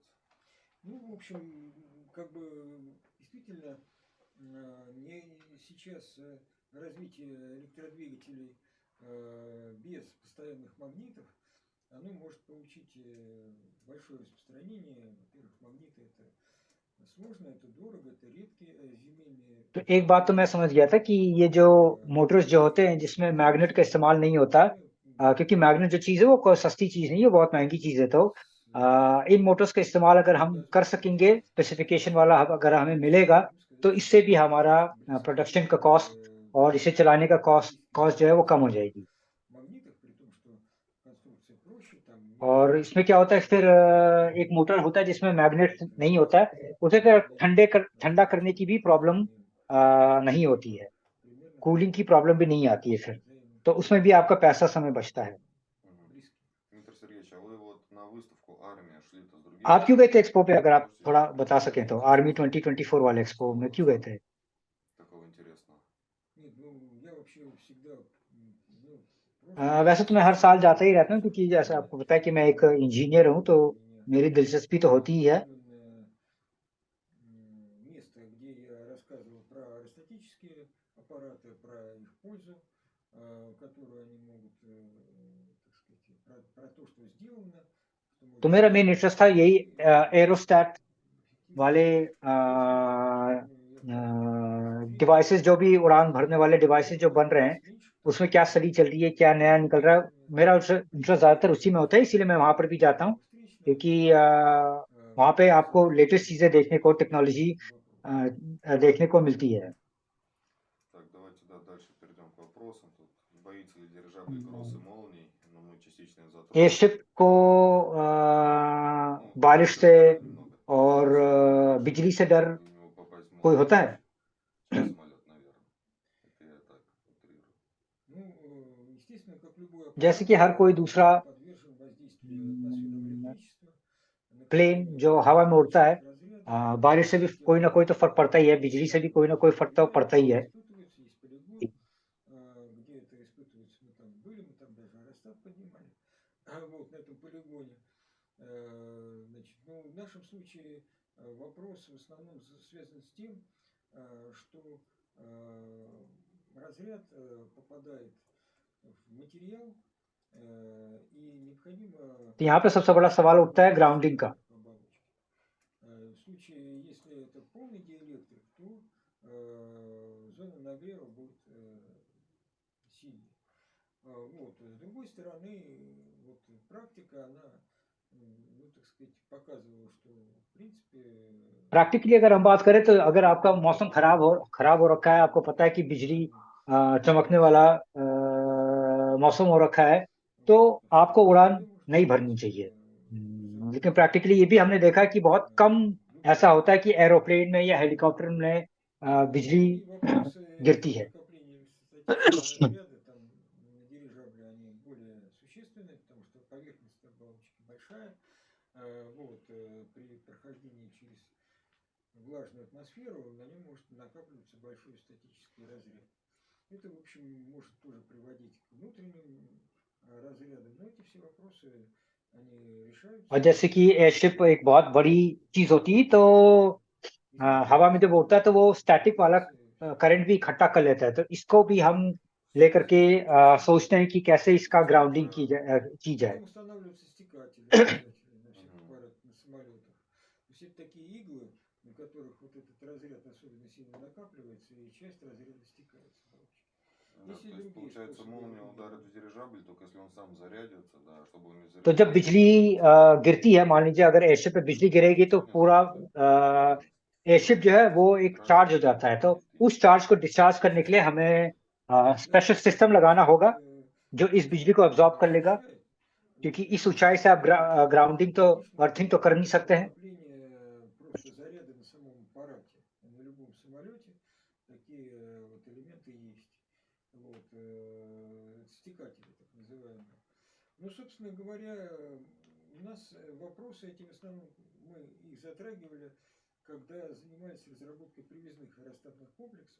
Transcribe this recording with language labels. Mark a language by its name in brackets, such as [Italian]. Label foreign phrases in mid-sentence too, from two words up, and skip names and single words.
[Russian] Ну, в общем, как бы действительно сейчас развитие электродвигателей без постоянных магнитов, оно может получить большое распространение. Во-первых, магниты это сложно, это дорого, это редкие земельные. [Hindi] तो एक बात तो मैं समझ गया था कि ये जो मोटर्स जो होते हैं जिसमें मैग्नेट का इस्तेमाल नहीं होता, क्योंकि मैग्नेट जो चीज़ है वो कोई सस्ती चीज़ नहीं है, बहुत महंगी चीज़ है। तो इन मोटर्स का इस्तेमाल अगर हम कर सकेंगे, स्पेसिफिकेशन वाला अगर हमें मिलेगा, तो इससे भी हमारा प्रोडक्शन का कॉस्ट और इसे चलाने का कॉस्ट जो है वो कम हो जाएगी। और इसमें क्या होता है फिर, एक मोटर होता है जिसमें मैग्नेट नहीं होता है, उसे फिर ठंडा करने की भी प्रॉब्लम नहीं होती है, कूलिंग की प्रॉब्लम भी नहीं आती है फिर, तो उसमें भी आपका पैसा समय बचता है। [Russian] Дмитрий Сергеевич, а вы вот на выставку «Армия» шли-то с другими? [Hindi] आप क्यों गए थे एक्सपो पे, अगर आप थोड़ा बता सकें तो, आर्मी 2024 वाले एक्सपो में क्यों गए थे? [Russian] Такого интересного. Нет, ну я вообще всегда, [Hindi] वैसे तो मैं हर साल जाता ही रहता हूँ, क्योंकि जैसे आपको पता है कि मैं एक इंजीनियर हूँ, तो मेरी दिलचस्पी तो होती ही है। [Russian] место, где я рассказывал про аэростатические аппараты, про их пользу, которую они могут, так сказать, про то, что сделано. [Hindi] तो मेरा मेन इंटरेस्ट था यही एरोस्टैट वाले डिवाइसेस, जो भी उड़ान भरने वाले डिवाइसेस जो बन रहे हैं, उसमें क्या स्टडी चल रही है, क्या नया निकल रहा है। मेरा इंटरेस्ट ज्यादातर उसी में होता है, इसीलिए मैं वहां पर भी जाता हूँ, क्योंकि वहां पे आपको लेटेस्ट चीजें देखने को, टेक्नोलॉजी देखने को मिलती है। [Russian] Так, давайте дальше перейдем к вопросам. Тут боится ли дирижабль гроз и молний? Но мы частично затронули. [Hindi] एयरशिप को बारिश से और बिजली से डर कोई होता है? [Russian] Самолет, наверное. Это я так утрирую. Ну, естественно, как любой [Hindi] जैसे कि हर कोई दूसरा [Russian] подвержен воздействию атмосферного электричества. [Hindi] प्लेन जो हवा में उड़ता है, बारिश से भी कोई ना कोई तो फर्क पड़ता ही है, बिजली से भी कोई ना कोई फर्क तो पड़ता ही है। [Russian] Есть полигон, где это испытывается, мы там были, мы там даже аэростат поднимали, вот, на этом полигоне. Значит, ну, в нашем случае вопрос в основном связан с тем, что разряд попадает в материал, и необходимо... [Hindi] तो यहाँ पे सबसे बड़ा सवाल उठता है ग्राउंडिंग का। [Russian] В случае, если это полный диэлектрик, то зона нагрева будет сильнее. Вот. С другой стороны, вот практика, она, ну, так сказать, показывала, что, в принципе, [Hindi] प्रैक्टिकली अगर हम बात करें तो अगर आपका मौसम खराब हो रखा है, आपको पता है कि बिजली चमकने वाला मौसम हो रखा है, तो [Russian] вот, в [Hindi] आपको [Russian] такой [Hindi] उड़ान [Russian] среде может [Hindi] नहीं भरनी [Russian] быть [Hindi] चाहिए। लेकिन [Russian] безопасно. [Hindi] प्रैक्टिकली ये भी हमने देखा है कि बहुत कम [Russian] Вот. [Hindi] ऐसा होता है कि एरोप्लेन में या हेलीकॉप्टर में बिजली [Russian] Ну и вопросы [Hindi] गिरती है। [Russian] накопления статического разряда там на дирижабле, они более существенные, потому что поверхность оболочки большая. Вот, при прохождении через влажную атмосферу на нем может накапливаться большой статический разряд. Это, в общем, может тоже приводить к внутренним разрядам, но эти все вопросы, они [Hindi] और [Russian] решаются [Hindi] जैसे कि एयरशिप एक बहुत बड़ी चीज होती है, तो हवा में जब उड़ता है तो वो स्टैटिक वाला करंट भी इकट्ठा कर लेता है, तो इसको भी हम लेकर के सोचते हैं कि कैसे इसका ग्राउंडिंग की जाए। [Russian] Потом устанавливаются стекатели обязательно на всех аппаратах, на самолетах. То есть это такие иглы, на которых вот этот разряд особенно сильно накапливается, и часть разряда стекает с оболочки. Да, Есть и то есть другие получается способы молния ударит определения. в дирижабль, только если он сам зарядится, да, чтобы он не [Hindi] तो जब [Russian] заряжался, [Hindi] बिजली गिरती है, मान लीजिए अगर एयरशिप पे बिजली गिरेगी, तो [Russian] тянется [Hindi] पूरा [Russian] туда, [Hindi] एयरशिप जो है वो एक चार्ज हो [Russian] разряд [Hindi] जाता है, तो [Russian] будет идти. [Hindi] उस चार्ज को डिस्चार्ज करने के लिए हमें [Russian] Да, [English] special system [Russian] соответственно, [Hindi] लगाना [Russian] значит, [Hindi] होगा जो इस बिजली को [Russian] он [Hindi] एब्जॉर्ब कर लेगा, [Russian] защищает. [Hindi] क्योंकि [Russian] Вот, [Hindi] इस ऊंचाई से आप ग्राउंडिंग तो [Russian] конечно, [Hindi] अर्थिंग तो कर नहीं [Russian] для [Hindi] सकते हैं। [Russian] накопления просто заряда на самом аппарате, на любом самолете такие вот элементы есть. Вот, стекатели так называемые. Ну, собственно говоря, у нас вопросы эти в основном мы их затрагивали, когда занимались разработкой привязных аэростатных комплексов.